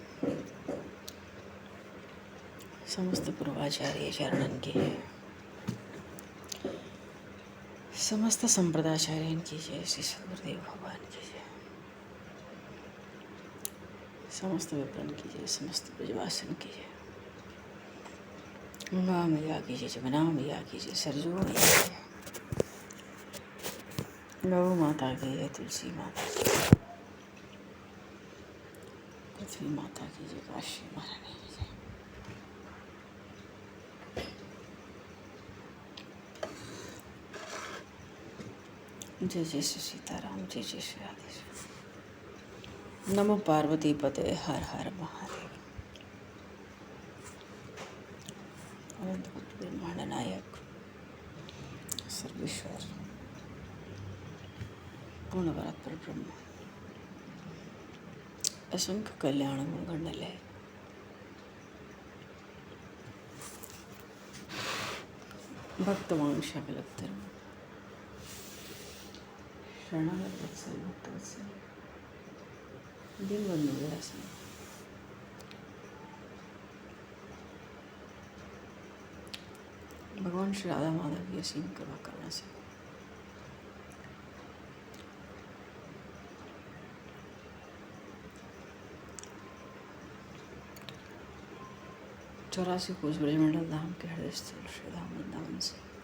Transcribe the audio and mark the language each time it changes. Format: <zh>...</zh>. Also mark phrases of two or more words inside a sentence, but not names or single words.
<hi>समस्त पूर्वाचार्य चरणन की जय, समस्त संप्रदाचार्यन की जय, श्री सद्गुरुदेव भगवान की जय, समस्त विप्रन की जय, समस्त ब्रजवासन की जय, गंगा मैया की जय, जमुना मैया की जय, सरजू मैया की जय, गौ माता की जय, तुलसी माता की जय, पृथ्वी माता की जय, काशी महारानी की जय। जय जय श्री सीताराम, जय जय श्री राधे। नमो पार्वती पते, हर हर महादेव। अनंत कोटि ब्रह्मांड नायक, सर्वेश्वर, पूर्ण परात्पर ब्रह्म, असंख्य कल्याण गुणगणलय, भक्तवांश कलक्तरम, शरणागत वत्सल भक्तवत्सल, दीनबंधु विलासन, भगवान श्री राधा माधव की असीम कृपा करना से 84 कोस ब्रजमंडल धाम के हृदय स्थल श्री धाम वृंदावन से</hi>